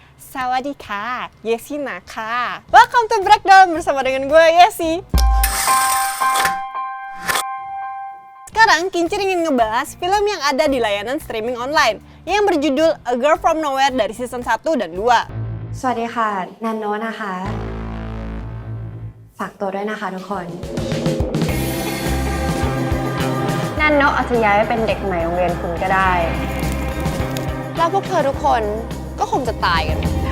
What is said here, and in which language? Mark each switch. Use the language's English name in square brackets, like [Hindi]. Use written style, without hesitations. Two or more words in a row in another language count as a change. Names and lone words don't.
[Indonesian] Sawadika, Yesi Naka. [English] Welcome to Breakdown [Indonesian] bersama dengan gue, Yesi. Sekarang Kincir ingin ngebahas film yang ada di layanan [English] streaming online [Indonesian] yang berjudul A Girl From Nowhere dari season 1 dan 2. [Thai] สวัสดีค่ะนันโนนะคะฝากตัวด้วยนะคะทุกคนนันโนอาจจะย้ายไปเป็นเด็กใหม่โรงเรียนคุณก็ได้แล้วพวกเธอทุกคนก็คงจะตายกัน